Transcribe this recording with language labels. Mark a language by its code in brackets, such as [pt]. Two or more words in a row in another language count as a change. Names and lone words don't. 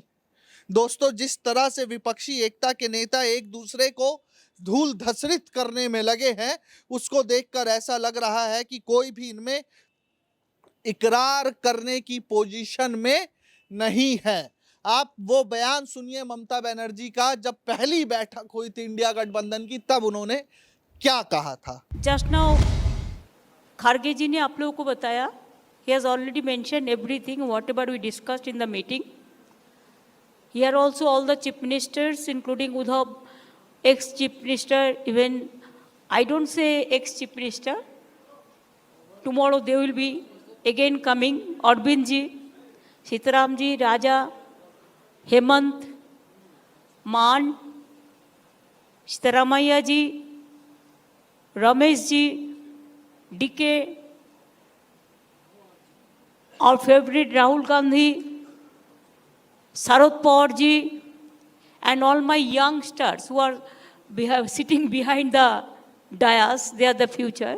[hi] दोस्तों, जिस तरह से विपक्षी एकता के नेता एक दूसरे को धूल धसरित करने में लगे हैं, उसको देखकर ऐसा लग रहा है कि कोई भी इनमें इकरार करने की पोजीशन में नहीं है। आप वो बयान सुनिए ममता बनर्जी का जब पहली बैठक हुई थी इंडिया गठबंधन की, तब उन्होंने क्या कहा था। [en] just now [hi] खारगे जी ने आप लोगों को बताया, [en] he has already mentioned everything whatever we discussed in the meeting. Here also all the chief ministers including Udhav, ex chief minister, even I don't say ex chief minister, tomorrow they will be again coming, Arvind ji, Sitaram ji, Raja, Hemant, Maan, Sitaramaiah ji, Ramesh ji, DK, our favorite Rahul Gandhi, Sharad Pawar ji, and all my youngsters who are sitting behind the dais, they are the future.